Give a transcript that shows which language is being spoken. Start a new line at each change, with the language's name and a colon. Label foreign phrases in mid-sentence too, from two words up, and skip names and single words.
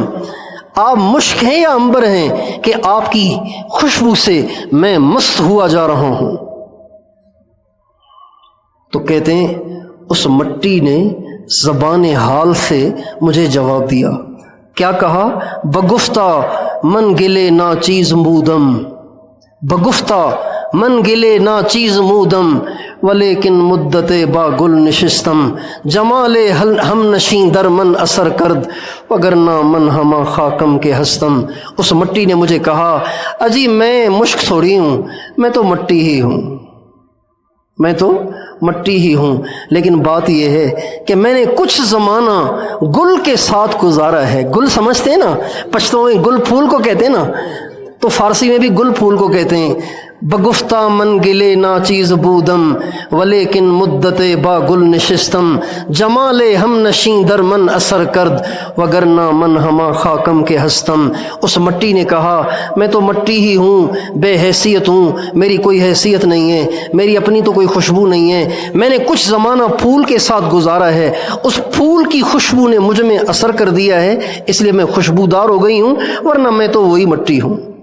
Urdu: آپ مشک ہیں یا عنبر ہیں کہ آپ کی خوشبو سے میں مست ہوا جا رہا ہوں. تو کہتے ہیں اس مٹی نے زبان حال سے مجھے جواب دیا. کیا کہا؟
Persian: بگفتہ من گلے نا چیز مودم، بگفتہ من گلے نا چیز مودم، ولیکن مدت با گل نشستم، جمال ہم نشیں در من اثر کرد، وگرنہ من ہما خاکم کے ہستم.
Urdu: اس مٹی نے مجھے کہا اجی میں مشک تھوڑی ہوں، میں تو مٹی ہی ہوں، میں تو مٹی ہی ہوں، لیکن بات یہ ہے کہ میں نے کچھ زمانہ گل کے ساتھ گزارا ہے. گل سمجھتے ہیں نا، پشتوں میں گل پھول کو کہتے ہیں نا، تو فارسی میں بھی گل پھول کو کہتے ہیں.
Persian: بگفتہ من گلے نا چیز بودم، ولیکن مدت با گل نشستم، جمال ہم نشیں در من اثر کرد، وگرنہ من ہما خاکم کے ہستم.
Urdu: اس مٹی نے کہا میں تو مٹی ہی ہوں، بے حیثیت ہوں، میری کوئی حیثیت نہیں ہے، میری اپنی تو کوئی خوشبو نہیں ہے. میں نے کچھ زمانہ پھول کے ساتھ گزارا ہے، اس پھول کی خوشبو نے مجھ میں اثر کر دیا ہے، اس لیے میں خوشبودار ہو گئی ہوں، ورنہ میں تو وہی مٹی ہوں.